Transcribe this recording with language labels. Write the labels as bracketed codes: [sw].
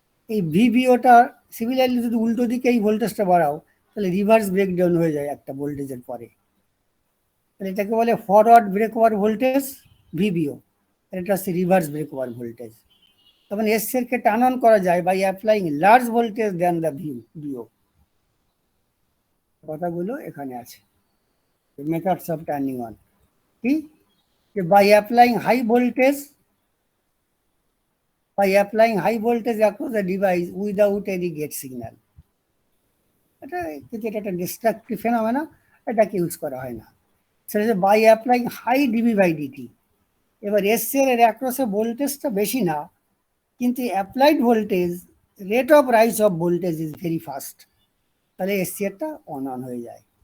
[bn] এই ভিবিওটা সিমিলারলি যদি উল্টো দিকে এই ভোল্টেজটা বাড়াও তাহলে রিভার্স ব্রেকডাউন হয়ে যায় একটা ভোল্টেজের পরে, তাহলে এটাকে বলে ফরওয়ার্ড ব্রেক ওভার ভোল্টেজ ভিবিও, আর এটা হচ্ছে রিভার্স ব্রেক ওভার ভোল্টেজ। তখন এসসিআর কে টার্ন অন করা যায় [en] By applying large voltage than the VO. [bn] কথাগুলো এখানে আছে, মেথডস অফ টার্নিং অন। কি? [en] By applying high voltage, by applying high voltage across the device without any gate signal. [bn] এটা কিন্তু এটা একটা ডিস্ট্রাকটিভ ফেনোমেনা, এটাকে ইউজ করা হয় না। সেটা by applying high DB by DT. এবার এসসিআর এর অ্যাক্রসে ভোল্টেজটা বেশি না, কিন্তু applied voltage, [en] rate of rise of voltage is very fast, [bn] তাহলে এসসিআরটা অন হয়ে যায়।